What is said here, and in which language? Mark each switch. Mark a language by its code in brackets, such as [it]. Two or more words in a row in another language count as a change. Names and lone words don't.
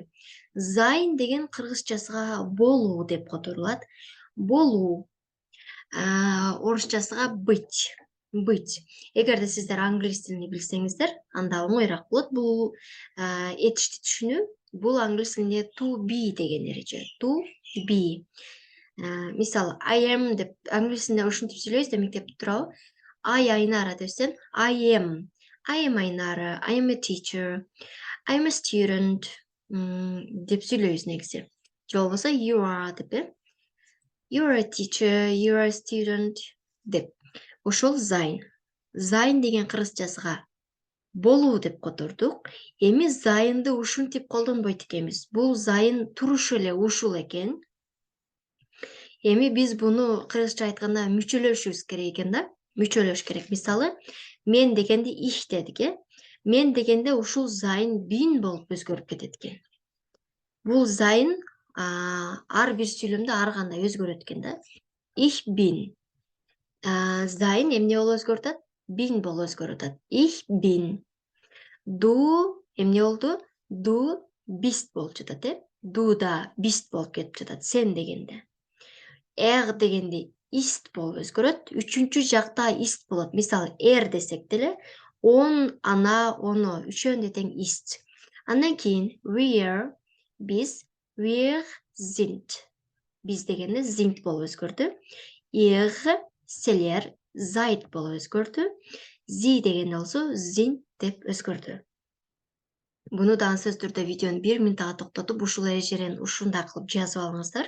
[ky] Sein деген кыргызчасыга болуу деп которулат. Болуу. Орусчасыга быть. Эгерде сиздер англис тилин билсеңиздер, анда оңоюраак болот бул этишти түшүнүү. Бул англис тилинде [en] to be [ky] деген эреже. [en] To be. [ky] Мисалы, [en] I am [ky] деп англисинде ушинтип сүйлөйбүз да мектепте туурабы? I Айнара десем, [en] I am. I am Айнара. I am a teacher. I am a student. [ky] Деп сүйлөйбүз негизи. Же болбосо [en] you are [ky] деп, [en] You are a teacher, you are a student [ky] деп. Ошол sein. Sein деген кыргызчасыга болуу деп котордук. Эми zainды ушинтип колдонбойт экенбиз. Бул zain турушу эле ушул экен. Эми биз буну кыргызча айтканда мүчөлөшүбүз керек экен да. Мүчөлөш керек. Мисалы, мен дегенде ich дедик, Мен дегенде ушул [de] zain bin [ky] болуп өзгөрүп кетет экен. Бул zain ар бир сүйлөмдө ар кандай өзгөрөт экен да. [de] Ich bin. [ky] Zain эмне болуп өзгөрүп атат? Bin болуп өзгөрүп атат. [de] Ich bin. Du [ky] эмне болду? [de] Du bist [ky] болуп жатат, Du да bist болуп кетип жатат сен дегенде. Дегенде ist болуп өзгөрөт. Үчүнчү жакта ist болот. Мисалы, десек деле, [ru] он, ана, оно, [ky] үчөөнү тең ist. Андан кийин wir, биз, [de] wir sind. [ky] Биз дегенде sind болуп өзгөрдү. Ihr, силер, seid болуп өзгөрдү. Sie дегенде болсо sind деп өзгөрдү. Буну да ансыз түрдө видеону 1 минутага токтотуп, ушул эрежелерин ушундай кылып жазып алыңыздар.